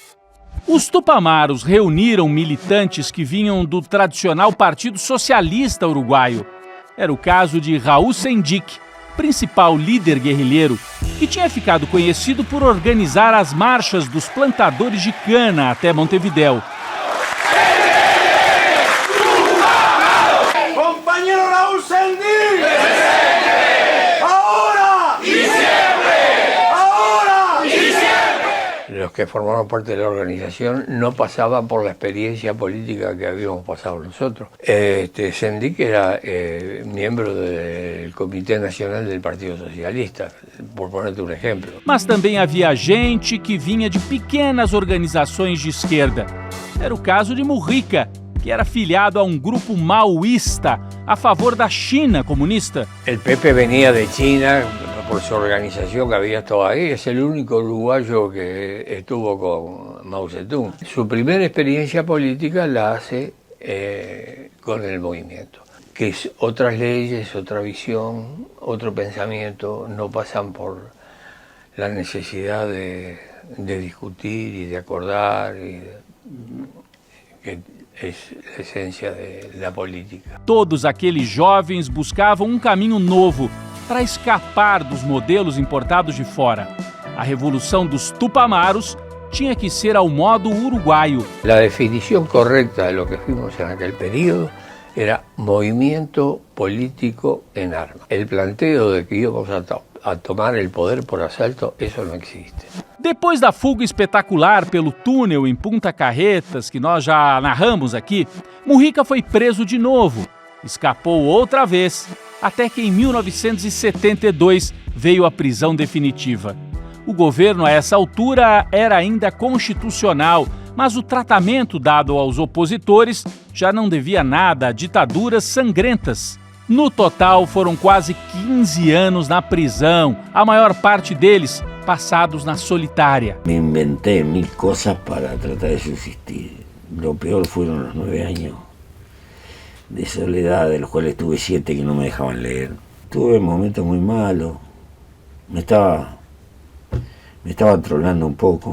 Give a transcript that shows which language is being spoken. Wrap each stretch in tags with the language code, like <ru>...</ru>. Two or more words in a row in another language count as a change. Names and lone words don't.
<pt>Os Tupamaros reuniram militantes que vinham do tradicional Partido Socialista Uruguaio. Era o caso de Raul Sendic, principal líder guerrilheiro, que tinha ficado conhecido por organizar as marchas dos plantadores de cana até Montevidéu.</pt> <es>Compañero Raúl Sendic! Los que formaban parte de la organización no pasaban por la experiencia política que habíamos pasado nosotros. Sendic era miembro del Comité Nacional del Partido Socialista, por ponerte</es> <pt>um exemplo. Mas também havia gente que vinha de pequenas organizações de esquerda. Era o caso de Mujica, que era filiado a um grupo maoísta a favor da China comunista.</pt> <es>El Pepe venía de China por su organización que había estado ahí. Es el único uruguayo que estuvo con Mao Zedong. Su primera experiencia política la hace con el movimiento, que es otras leyes, otra visión, otro pensamiento, no pasan por la necesidad de discutir y de acordar, que es</es> <pt>a essência da política. Todos aqueles jovens buscavam um caminho novo para escapar dos modelos importados de fora. A revolução dos Tupamaros tinha que ser ao modo uruguaio.</pt> <es>La definición correcta de lo que fuimos en aquel periodo era movimiento político en armas. El planteo de que íbamos a tomar el poder por asalto, eso no existe.</es> <pt>Depois da fuga espetacular pelo túnel em Punta Carretas, que nós já narramos aqui, Mujica foi preso de novo. Escapou outra vez, até que em 1972 veio a prisão definitiva. O governo, a essa altura, era ainda constitucional, Mas o tratamento dado aos opositores já não devia nada a ditaduras sangrentas. No total, foram quase 15 anos na prisão, a maior parte deles passados na solitária.</pt> <es>Me inventé 1000 cosas para tratar de subsistir. Lo peor fueron los 9 años de soledad, de los cuales tuve 7 que no me dejaban leer. Tuve momentos muy malos, me estaba trolando un poco.</es>